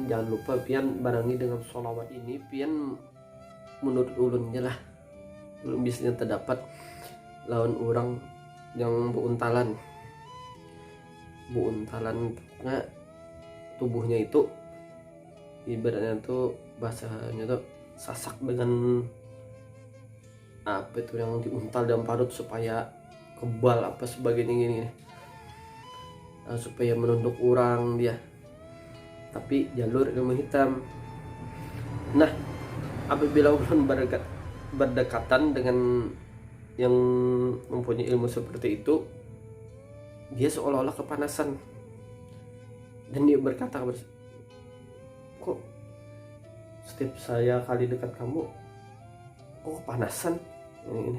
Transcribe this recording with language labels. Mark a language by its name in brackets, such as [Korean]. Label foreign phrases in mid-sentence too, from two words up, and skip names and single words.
[Banjar] Jangan lupa pian barengi dengan sholawat ini, pian menurut ulunnya lah, belum bisa terdapat lawan orang yang beuntalan nah, tubuhnya itu ibaratnya tuh, bahasanya tuh sasak dengan apa itu yang diuntal dalam parut supaya kebal apa sebagainya gini. [Indonesian] Supaya menunduk orang dia, tapi jalur ilmu hitam. Nah, apabila ulun berdekatan dengan yang mempunyai ilmu seperti itu, dia seolah-olah kepanasan dan dia berkata, kok setiap saya kali dekat kamu kok kepanasan ini.